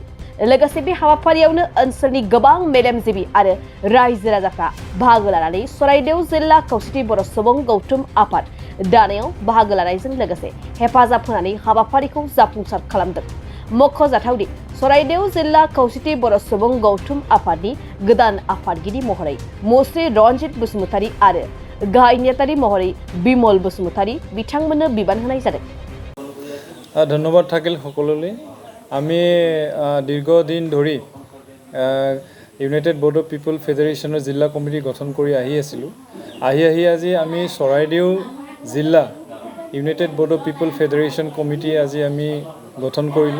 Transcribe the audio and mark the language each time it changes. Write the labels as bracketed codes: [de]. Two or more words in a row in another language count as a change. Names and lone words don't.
[brx] लोगोसे बे हाबाफारियावनो ओनसोलनि गोबां मेलेमजिबि आरो रायजो राजाफ्रा बाहागो लानानै सराइदेव जिल्ला खौसेथि बर' सुबुं गौथुम आफाद दानायाव बाहागो लानायजों लोगोसे हेफाजाब होनानै हाबाफारिखौ जाफुंसार खालामदों। मख'जाथावदि सराइदेव जिल्ला खौसेथि बर' सुबुं गौथुम आफादनि गोदान आफादगिरि महरै मुस्रि रन्जित बसुमतारी आरो गाहाय नेतारि महरै बिमल बसुमतारी बिथांमोननो बिबान होनाय जादों। [as] धन्यवाद থাকিল সকলোলৈ। আমি দীৰ্ঘদিন ধৰি ইউনাইটেড বড়ো পিপল ফেডাৰেশ্যনৰ জিলা কমিটি গঠন কৰি আছিলোঁ। আজি আমি চৰাইদেউ জিলা ইউনাইটেড বড়ো পিপল ফেডাৰেশ্যন কমিটি আজি আমি গঠন কৰিলোঁ।